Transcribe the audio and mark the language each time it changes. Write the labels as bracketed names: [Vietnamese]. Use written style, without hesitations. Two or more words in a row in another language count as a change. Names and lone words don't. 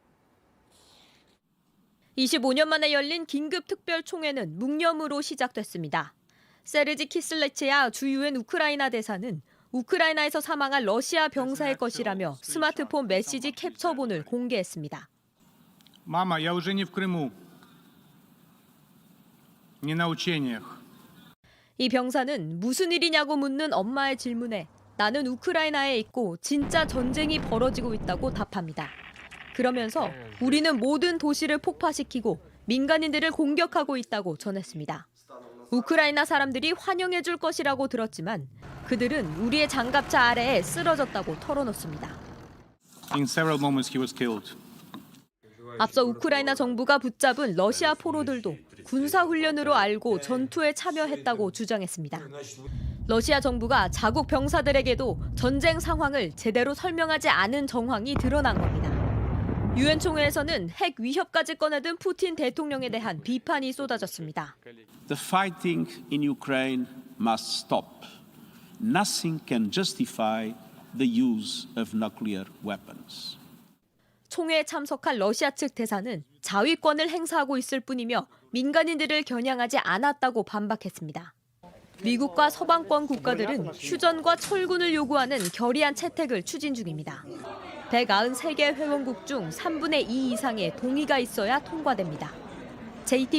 [Korean] 25년 만에 열린 긴급특별총회는 묵념으로 시작됐습니다. 세르지 키슬레체야 주 유엔 우크라이나 대사는 우크라이나에서 사망한 러시아 병사의 것이라며 스마트폰 메시지 캡처본을 공개했습니다. [Russian] Мама, я уже не в Крыму. Не на учениях. [Korean] 이 병사는 무슨 일이냐고 묻는 엄마의 질문에 나는 우크라이나에 있고 진짜 전쟁이 벌어지고 있다고 답합니다. 그러면서 우리는 모든 도시를 폭파시키고 민간인들을 공격하고 있다고 전했습니다. 우크라이나 사람들이 환영해 줄 것이라고 들었지만 그들은 우리의 장갑차 아래에 쓰러졌다고 털어놓습니다. [English] In several moments he was killed. [Korean] 앞서 우크라이나 정부가 붙잡은 러시아 포로들도 군사훈련으로 알고 전투에 참여했다고 주장했습니다. 러시아 정부가 자국 병사들에게도 전쟁 상황을 제대로 설명하지 않은 정황이 드러난 겁니다. 유엔 총회에서는 핵 위협까지 꺼내든 푸틴 대통령에 대한 비판이 쏟아졌습니다. [English] The fighting in Ukraine must stop. Nothing can justify the use of nuclear weapons. [Korean] 총회에 참석한 러시아 측 대사는 자위권을 행사하고 있을 뿐이며 민간인들을 겨냥하지 않았다고 반박했습니다. 미국과 서방권 국가들은 휴전과 철군을 요구하는 결의안 채택을 추진 중입니다. 193개 회원국 중 3분의 2 이상의 동의가 있어야 통과됩니다.